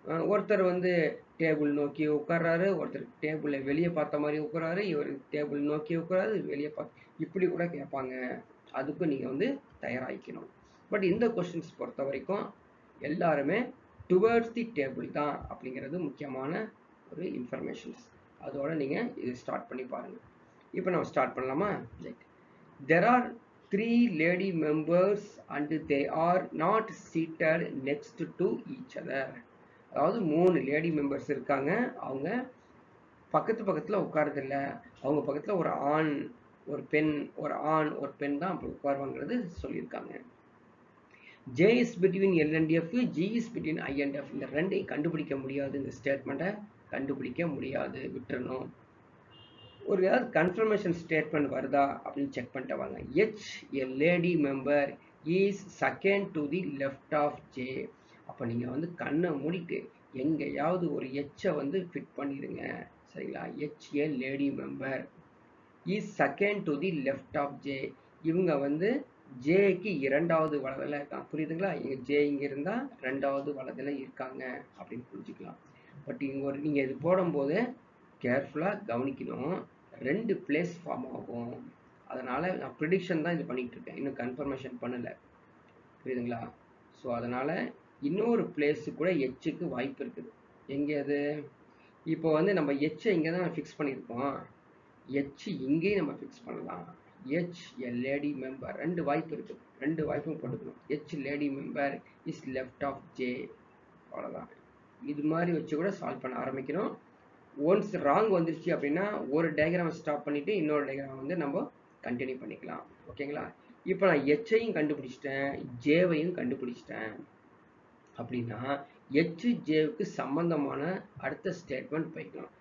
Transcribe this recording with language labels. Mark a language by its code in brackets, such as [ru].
[ta] ஒருத்தர் வந்து டேபிள் நோக்கி உட்கார்றாரு, ஒருத்தர் டேபிளை வெளியே பார்த்த மாதிரி உட்காராரு, இவர் டேபிள் நோக்கி உட்காராரு, வெளியே பார்த்து இப்படி கூட கேட்பாங்க. அதுக்கும் நீங்கள் வந்து தயாராகிக்கணும். பட் இந்த கொஸ்டின்ஸ் பொறுத்த வரைக்கும் எல்லாருமே டுவர்ட்ஸ் தி டேபிள் தான் அப்படிங்கிறது முக்கியமான ஒரு இன்ஃபர்மேஷன்ஸ். அதோட நீங்கள் இது ஸ்டார்ட் பண்ணி பாருங்கள். இப்போ நம்ம ஸ்டார்ட் பண்ணலாமா? Right. [en] There are 3 lady members and they are not seated next to each other. [ta] அதாவது 3 லேடி மெம்பர்ஸ் இருக்காங்க. அவங்க பக்கத்தில் உட்காரதில்லை. அவங்க பக்கத்தில் ஒரு ஆண் ஒரு பெண் ஒரு பெண் தான் அப்படி உட்காருவாங்கிறது சொல்லியிருக்காங்க. [en] J is between L and F, G is between I and F. [ta] இந்த ரெண்டையும் கண்டுபிடிக்க முடியாது. இந்த ஸ்டேட்மெண்ட்டை கண்டுபிடிக்க முடியாது, விட்டுறணும். ஒரு ஏதாவது கன்ஃபர்மேஷன் ஸ்டேட்மெண்ட் வருதா அப்படின்னு செக் பண்ணிட்டு வாங்க. [en] H a lady member is second to the left of J. [ta] அப்போ நீங்கள் வந்து கண்ணை மூடிட்டு எங்கேயாவது ஒரு எச்சை வந்து ஃபிட் பண்ணிடுங்க. சரிங்களா? [en] H a lady member is second to the left of J. [ta] இவங்க வந்து ஜேக்கு இரண்டாவது வலதில் இருக்காங்க. புரியுதுங்களா? இங்கே ஜே இங்கே இருந்தால் ரெண்டாவது வலதில் இருக்காங்க அப்படின்னு புரிஞ்சுக்கலாம். பட் இங்கே நீங்கள் இது போடும்போது கேர்ஃபுல்லாக கவனிக்கணும். 2 பிளேஸ் ஃபார்ம் ஆகும். அதனால் நான் ப்ரிடிக்ஷன் தான் இது பண்ணிகிட்டு இருக்கேன், இன்னும் கன்ஃபர்மேஷன் பண்ணலை. புரியுதுங்களா? ஸோ அதனால் இன்னொரு பிளேஸு கூட எச்சுக்கு வாய்ப்பு இருக்குது. எங்கே அது? இப்போ வந்து நம்ம எச்சை இங்கே தான் ஃபிக்ஸ் பண்ணியிருக்கோம். எச் இங்கேயும் நம்ம ஃபிக்ஸ் பண்ணலாம். [en] H a lady member. [ta] 2 வாய்ப்பு இருக்குது. 2 வாய்ப்பும் போட்டுக்கணும். [en] H lady member is left of J. [ta] அவ்வளோதான். இது மாதிரி வச்சு கூட சால்வ் பண்ண ஆரம்பிக்கணும். ஒன்ஸ் ராங் வந்துருச்சு அப்படின்னா ஒரு டயக்ராம் ஸ்டாப் பண்ணிவிட்டு இன்னொரு டயக்ராம் வந்து நம்ம கண்டினியூ பண்ணிக்கலாம். ஓகேங்களா? இப்போ நான் ஹெச்சையும் கண்டுபிடிச்சிட்டேன், ஜேவையும் கண்டுபிடிச்சிட்டேன். அப்படின்னா ஹெச் ஜேவுக்கு சம்பந்தமான அடுத்த ஸ்டேட்மெண்ட் போய்க்கலாம்.